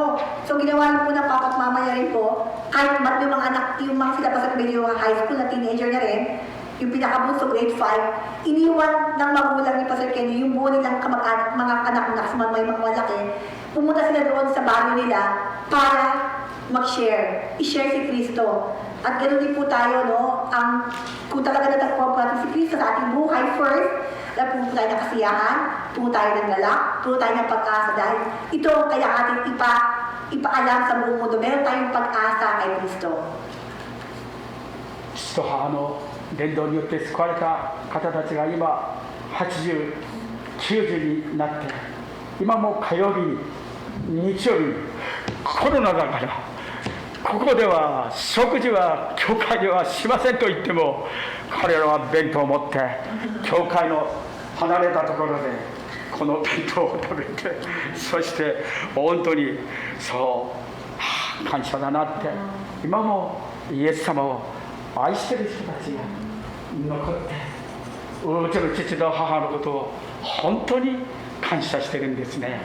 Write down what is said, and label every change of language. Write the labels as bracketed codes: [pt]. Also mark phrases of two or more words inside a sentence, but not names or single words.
[tl] So ginawa niyo po ng papa at mama niya rin po, kahit mat yung mga anak, yung mga sila pa sa medyo [en] high school [tl] na teenager na rin, yung pinakabunso grade 5, iniwan ng magulang ni Pastor Kenji yung buo nilang kamag-anak, mga anak na kasi may mga malaki, pumunta sila doon sa baryo nila para mag-share, i-share si Kristo. At ganoon din po tayo, no? Kung talaga natagpuan po natin si Kristo sa ating buhay first, puno tayo ng kasiyahan, puno tayo ng galak, puno tayo ng pag-asa dahil ito kaya ating ipaalam sa buong mundo. Meron tayong pag-asa kay Kristo. [ja] 父と母の伝道によって救われた方たちが今80、90になって、今も火曜日に日曜日にコロナだからここでは食事は教会ではしませんと言っても、彼らは弁当を持って教会の離れたところでこの弁当を食べて、そして本当にそう感謝だなって、今もイエス様を愛している人たちが残って、うちの父と母のことを本当に感謝してるんですね。